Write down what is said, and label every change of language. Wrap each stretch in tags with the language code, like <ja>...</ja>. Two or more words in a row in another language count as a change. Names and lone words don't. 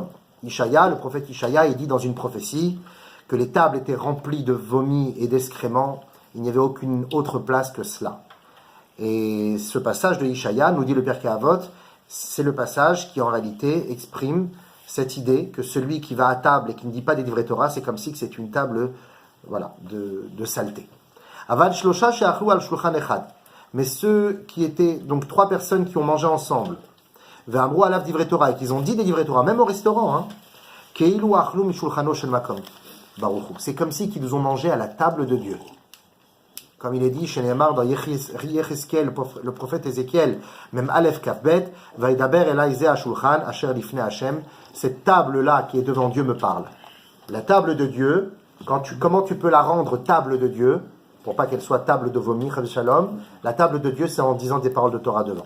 <fr>Ishaya, le prophète Ishaya, il dit dans une prophétie que les tables étaient remplies de vomi et d'excréments, il n'y avait aucune autre place que cela. Et ce passage de Ishaya, nous dit le Pirkei Avot, c'est le passage qui en réalité exprime cette idée que celui qui va à table et qui ne dit pas des</fr> <he>דברי תורה,</he> <fr>c'est comme si c'est une table de saleté.</fr> <he>אבל שלושה שאכלו על שולחן אחד.</he> <fr>Mais ceux qui étaient, donc 3 personnes qui ont mangé ensemble,</fr> <he>ואמרו עליו דברי תורה,</he> <fr>et qu'ils ont dit des</fr> <he>דברי תורה,</he> <fr>même au restaurant,</fr> <he>כאילו אכלו משולחנו של מקום.</he> <fr>C'est comme si qu'ils ont mangé à la table de Dieu. Comme il est dit chez Nehemar dans Yecheskel, le prophète Ézéchiel, même Aleph Kafbet,</fr> <he>וידבר אלי זה השולחן, אשר לפני השם,</he> <fr>cette table-là qui est devant Dieu me parle. La table de Dieu, comment tu peux la rendre table de Dieu, pour pas qu'elle soit table de vomi, Shalom, la table de Dieu, c'est en disant des paroles de Torah devant.</fr>